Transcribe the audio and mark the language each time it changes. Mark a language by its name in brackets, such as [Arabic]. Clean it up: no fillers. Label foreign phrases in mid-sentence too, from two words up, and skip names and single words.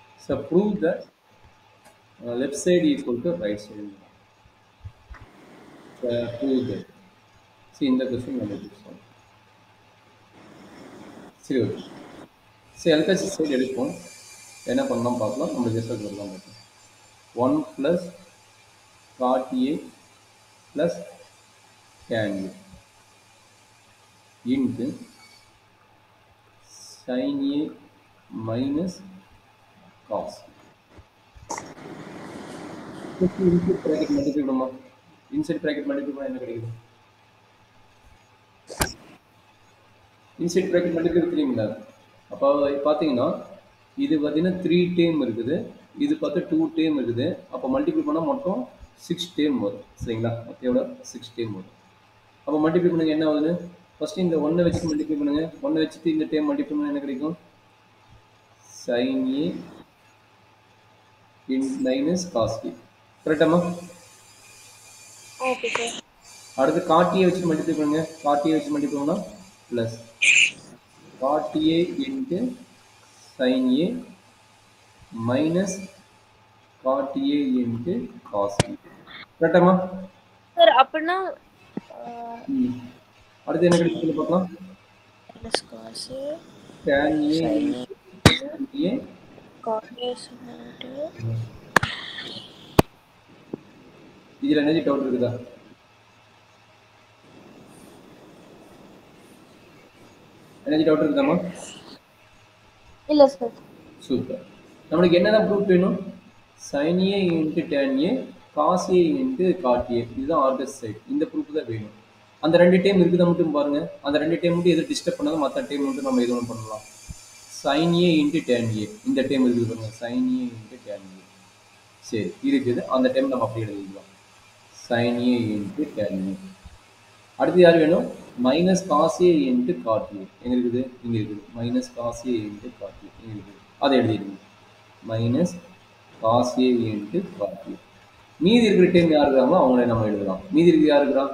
[English] So prove that left side equal to right side. Prove that. See in the question [Tamil] நம்ம solve. சரி ஓகே. சரி [English] LHS side [Tamil] எடுப்போம். என்ன பண்ணலாம் பார்க்கலாம். நம்ம ரிசல்ட் வரலாம் பார்க்கலாம். [English] 1 plus cot A plus tan A into sin A minus cos. inside bracket multiply [Tamil] பண்ணுமா? [English] inside bracket multiply [Tamil] பண்ணால் என்ன கிடைக்குது? [English] inside bracket multiply [Tamil] தெரியுங்களா? அப்போ பார்த்தீங்கன்னா இது பார்த்தீங்கன்னா 3 டேம் இருக்குது, இது பார்த்தா 2 டேம் இருக்குது. அப்போ மல்டிப்ளை பண்ணால் மொத்தம் 6 டேம் வரும். சரிங்களா? எவ்வளோ? 6 டேம் வரும். அப்போ மல்டிப்ளை பண்ணுங்க என்ன ஆகுதுன்னு ஃபஸ்ட்டு இந்த 1 வச்சு மல்டிப்ளை பண்ணுங்க. 1 வச்சுட்டு இந்த [English] term multiply [Tamil] பண்ணால் என்ன கிடைக்கும்? [English] sin A minus cos A. [Tamil] கரெக்டாமா? ஓகே சார். அடுத்து [English] cot A [Tamil] வச்சு மல்டிப்ளை பண்ணுங்க. [English] cot A [Tamil] வச்சு மல்டிப்ளை பண்ணால் [English] plus cot A into sin A minus cot A into cos A. [Tamil] கரெக்டாமா? சார் அப்படின்னா அடுத்து என்ன கிடைக்குது பார்க்கலாம். [English] minus cos A tan A sin A cos A [Tamil] சொல்லிட்டு இதில் என்ன டவுட் இருக்குதா? [English] energy doubt [Tamil] இருக்குதாம்மா? இல்ல சார். சூப்பர். நம்மளுக்கு என்னதான் ப்ரூஃப் வேணும்? [English] sin A into tan A cos A into cot A. [Tamil] இதுதான் [English] arkas side. [Tamil] இந்த ப்ரூஃப் தான் வேணும். அந்த 2 டைம் இருக்குதா மட்டும் பாருங்க. அந்த 2 டைம் மட்டும் எது டிஸ்டர்ப் பண்ணாலும் மற்ற டைம் மட்டும் நம்ம எது ஒன்று பண்ணலாம். [English] sin A into tan A [Tamil] இந்த டைம் இருக்குது பாருங்க. [English] sin A into tan A. [Tamil] சரி இருக்குது. அந்த டைம் நம்ம அப்படி எழுதிக்கலாம். [English] sin A into tan A. [Tamil] அடுத்து யார் வேணும்? [English] minus cos A into cot A. [Tamil] எங்கே இருக்குது? இங்கே இருக்குது. [English] minus cos A into cot A [Tamil] இங்கே இருக்குது. அதை எழுதிடுங்க. [English] minus cos A into cot A. [Tamil] மீதி இருக்கிற டைம் யார் இருக்கிறாங்களோ அவங்களே நம்ம எழுதலாம். மீதி இருக்கிற யார் இருக்கிறா?